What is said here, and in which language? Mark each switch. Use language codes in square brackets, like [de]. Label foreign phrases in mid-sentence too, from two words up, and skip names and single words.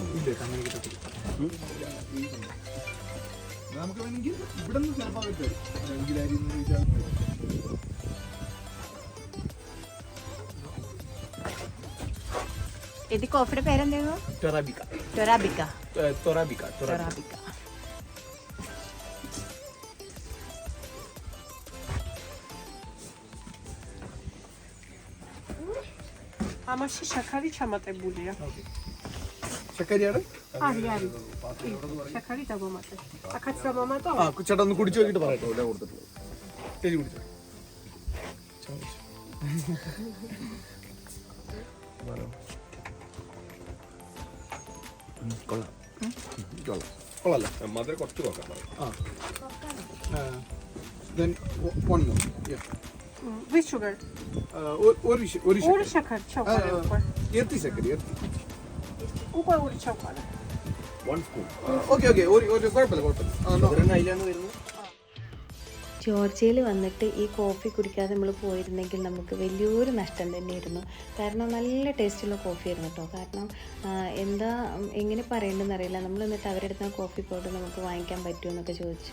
[ml] ഇല്ല അങ്ങനെ കിട്ടത്തില്ല. നമുക്ക് വേണമെങ്കിൽ ഇവിടെ നിന്ന് ചിലപ്പോൾ കിട്ടും. ഇത് കോഫിയുടെ പേരെന്തായിരുന്നു? ടൊറാബിക്ക. [ka] ამაში შაქარი ჩამატებულია. [ml] ശക്കാരി ആണ്. [ka] შაქარი დავამატე. აქაც დავამატო? [ml] ചേട്ടാ ഒന്ന് കുടിച്ചു നോക്കിയിട്ട് പറയട്ടോ. ഇവിടെ കൊടുത്തിട്ടുള്ളത് ചേച്ചി കുടിച്ചോ. കൊള്ളാം. മധുരം കുറച്ച് നോക്കാം. [en] then one more. Yeah. Which sugar? [ml] ഒരു [ka] შაქარი ჩავყარე უკვე. ერთი ശക്കാരി. უკვე ორი ჩავყარე. [en] One spoon. [ml] Okay. ഒരു കുഴപ്പമില്ല. മധുരം അതിലാണ് വരുന്നത്. ജോർജിയയിൽ വന്നിട്ട് ഈ കോഫി കുടിക്കാതെ നമ്മൾ പോയിരുന്നെങ്കിൽ നമുക്ക് വലിയൊരു നഷ്ടം തന്നെയായിരുന്നു. കാരണം നല്ല ടേസ്റ്റുള്ള കോഫി ആയിരുന്നു കേട്ടോ. കാരണം എങ്ങനെ പറയേണ്ടതെന്ന് അറിയില്ല. നമ്മൾ എന്നിട്ട് അവരുടെ അടുത്ത് കോഫി പൗഡർ നമുക്ക് വാങ്ങിക്കാൻ പറ്റുമോ എന്നൊക്കെ ചോദിച്ചു.